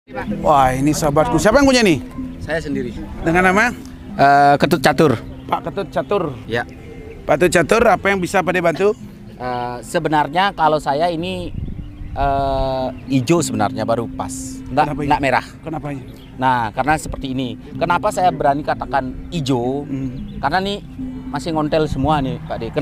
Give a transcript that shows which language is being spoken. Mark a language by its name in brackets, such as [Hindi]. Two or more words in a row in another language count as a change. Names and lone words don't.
[Indonesian] Wah, ini sahabatku. Siapa yang punya nih? Saya sendiri. Dengan nama? Ketut Catur. Pak Ketut Catur. Ya. Pak Ketut Catur, apa yang bisa Pak De bantu? Sebenarnya kalau saya ini hijau sebenarnya baru pas. Enggak merah. Kenapa? Nah, karena seperti ini. Kenapa saya berani katakan hijau? Karena nih masih ngontel semua nih Pak De.